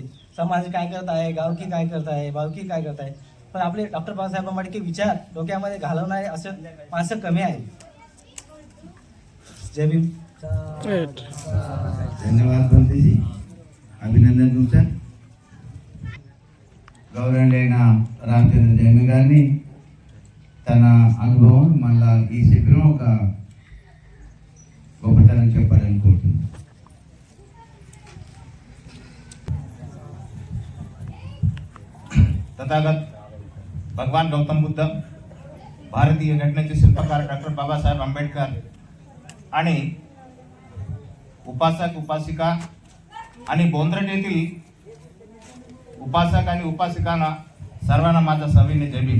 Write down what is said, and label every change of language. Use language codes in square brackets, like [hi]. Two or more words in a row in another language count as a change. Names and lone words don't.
[mr] समाज काय करत आहे, गावकी काय करत आहे, भावकी काय करत आहे. पण आपले डॉक्टर बाबासाहेब आंबेडकर विचार डोक्यामध्ये घालवणारे असं माणसं कमी आहे. जय भीम. धन्यवाद बंतेजी, अभिनंदन तुमचं. [te] గౌరవనీయులైన రామచంద్ర జయమి గారిని తన అనుభవం మళ్ళా ఈ శిబిరం ఒక గొప్పతనం చెప్పాలని కోరుతున్నాను. [mr] तथागत भगवान गौतम बुद्ध, भारतीय घटनेचे शिल्पकार डॉक्टर बाबासाहेब आंबेडकर आणि उपासक उपासिका आणि बोंद्रट येथील उपासक आणि उपासिकांना सर्वांना माझा सविनय जय भीम.